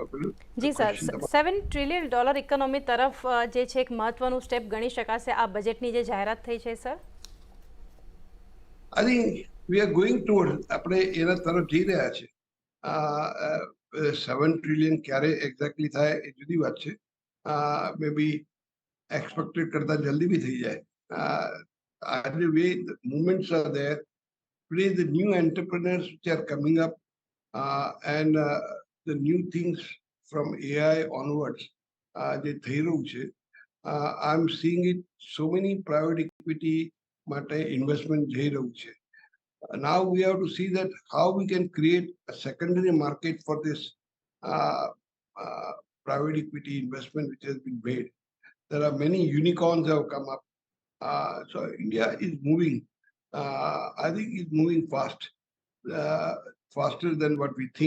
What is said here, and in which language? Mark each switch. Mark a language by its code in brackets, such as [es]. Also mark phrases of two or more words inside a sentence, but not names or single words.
[gu] જી સર, $7 [en] trillion economy [gu] તરફ જે છે એક મહત્વનું સ્ટેપ ગણી શકાશે આ બજેટની જે જાહેરાત થઈ છે સર? [en] I think we are going toward, [gu] આપણે એના તરફ જઈ રહ્યા છે. 7 ટ્રિલિયન ક્યારે એક્ઝેક્ટલી થાય એ જુદી વાત છે. [en] may be [gu] એક્સપેક્ટેડ કરતા જલ્દી બી થઈ જાય. [en] the way the movements are there today, the new entrepreneurs which are coming up and the new things from AI onwards, [gu] જે થઈ રહ્યું છે, [en] I'm seeing it so many private equity માટે investment [gu] જઈ રહ્યું છે. [en] Now we have to see that how we can create a secondary market for this private equity investment which has been made. There are many unicorns have come up. So India is moving. I think it's moving fast, faster than what we think.